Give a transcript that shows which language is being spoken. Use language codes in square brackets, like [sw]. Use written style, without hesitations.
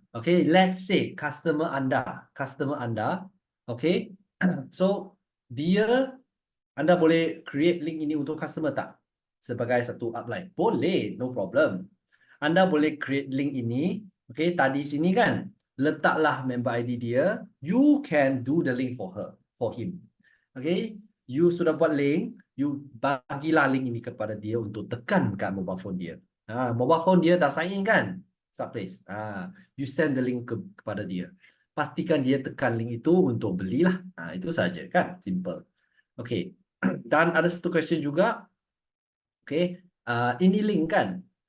[ms] Okay, [en] let's say [ms] customer anda, okay, so anda boleh create link ini untuk customer tak? Sebagai satu upline. Boleh, [en] no problem. [ms] Anda boleh create link ini. Okay, tadi sini kan, letaklah member ID dia. [en] You can do the link for him. [ms] Okay, you sudah buat link, you bagilah link ini kepada dia untuk tekan kat mobile phone dia. Mobile phone dia dah sign in kan? Subplace. [en] You send the link [ms] kepada dia. Pastikan dia tekan link itu untuk belilah. Itu saja kan, simple. Okay. Dan ada satu question juga. Okay. Ini link kan.